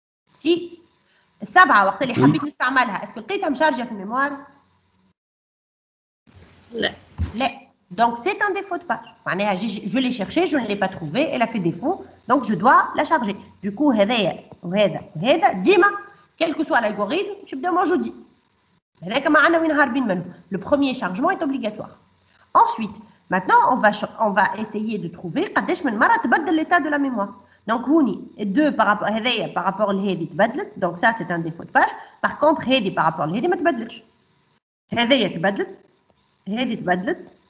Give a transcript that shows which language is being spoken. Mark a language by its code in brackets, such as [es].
[ar] Si السبعة وقت اللي حبيت نستعملها اسكو لقيتها مشارجة في الميموار؟ لا. لا. [fr] Donc c'est un défaut de page. [ar] معناها [fr] je l'ai cherché, je ne l'ai pas trouvé, elle a fait défaut, donc je dois la charger. [ar] Du coup هذايا وهذا وهذا ديما [fr] quel que soit l'algorithme [ar] باش يبداو موجودين. هذاك ما عندنا وين هاربين منه. [fr] Le premier chargement est obligatoire. Ensuite, maintenant on va essayer de trouver [ar] قداش من مرة تبدل [fr] l'état de la mémoire. Donc هوني 2 par rapport هذايا par rapport لهذه تبدلت. Donc ça c'est un défaut de page. Par contre هذه par rapport لهذه [ar] ما تبدلتش. هذايا تبدلت. هذه تبدلت.